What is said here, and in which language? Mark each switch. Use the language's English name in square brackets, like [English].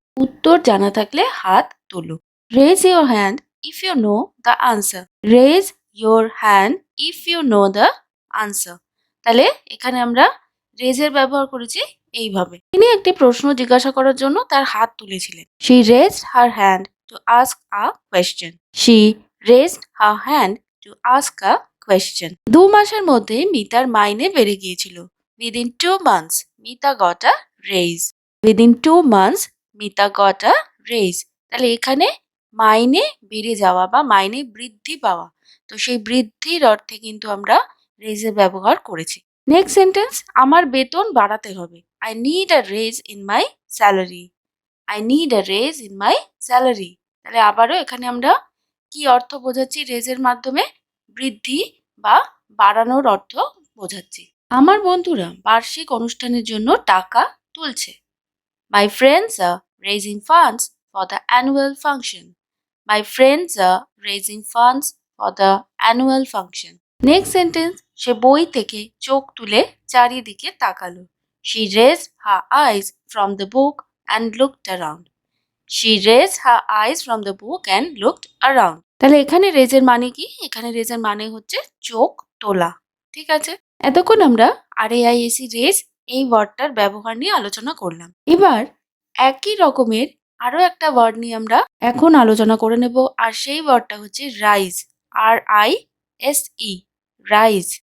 [Bangla] উত্তর জানা থাকলে হাত তোলো। [English] Raise your hand if you know the answer. Raise your hand if you know the answer. [Bangla] তাহলে এখানে আমরা রেজের ব্যবহার করেছি এইভাবে। তিনি একটি প্রশ্ন জিজ্ঞাসা করার জন্য তার হাত তুলেছিলেন। [English] She raised her hand to ask a question. She raised her hand to ask a question. [Bangla] 2 মাসের মধ্যে মিতার মাইনে বেড়ে গিয়েছিল। [English] Within 2 months, Mita got a raise. Within 2 months, Mita got a raise. [Bangla] তাহলে এখানে মাইনে বেড়ে যাওয়া বা মাইনে বৃদ্ধি পাওয়া, তো সেই বৃদ্ধির অর্থে কিন্তু আমরা রেজের ব্যবহার করেছি। নেক্সট সেন্টেন্স, আমার বেতন বাড়াতে হবে। [English] I need a raise in my salary. I need a raise in my salary. [Bangla] তাহলে আবারও এখানে আমরা কি অর্থ বোঝাচ্ছি রেজের মাধ্যমে? বৃদ্ধি বা বাড়ানোর অর্থ বোঝাচ্ছি। আমার বন্ধুরা বার্ষিক অনুষ্ঠানের জন্য টাকা তুলছে। [English] My friends are raising funds for the annual function. My friends are raising funds for the annual function. [Bangla] Next sentence, সে বই থেকে চোখ তুলে চারিদিকে তাকালো। [English] She raised her eyes from the book and looked around. She raised her eyes from the book and looked around. [Bangla] তাহলে এখানে রেজের মানে কি? এখানে রেজের মানে হচ্ছে চোখ তোলা। ঠিক আছে, এতক্ষণ আমরা RAISE রেজ এই ওয়ার্ডটার ব্যবহার নিয়ে আলোচনা করলাম। এবার একই রকমের আরো একটা ওয়ার্ড নিয়ে আমরা এখন আলোচনা করে নেব, আর সেই ওয়ার্ডটা হচ্ছে রাইজ, RISE, রাইজ।